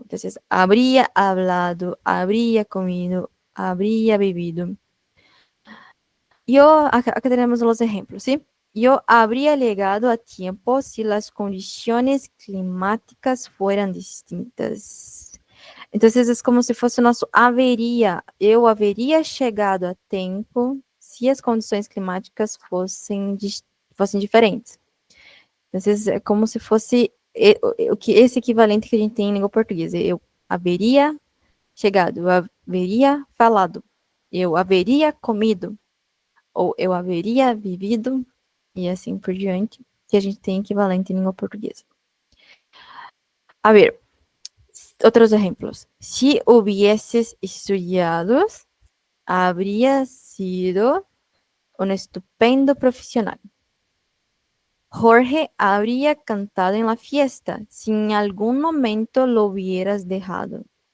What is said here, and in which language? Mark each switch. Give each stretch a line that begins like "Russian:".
Spanish: Entonces, habría hablado, habría comido, habría vivido. Acá tenemos los ejemplos, ¿sí? Yo habría llegado a tiempo si las condiciones climáticas fueran distintas. Entonces es como
Portuguese: se fosse o nosso haveria. Eu haveria chegado a tempo se as condições climáticas fossem diferentes. Então, é como se fosse esse equivalente que a gente tem em língua portuguesa. Eu haveria chegado, eu haveria falado, eu haveria comido, ou eu haveria vivido, e assim por diante, que a gente tem equivalente em língua portuguesa.
Spanish: A ver, otros ejemplos. Si hubieses estudiado, habría sido un estupendo profesional. Jorge habría cantado en la fiesta si en algún momento lo hubieras dejado.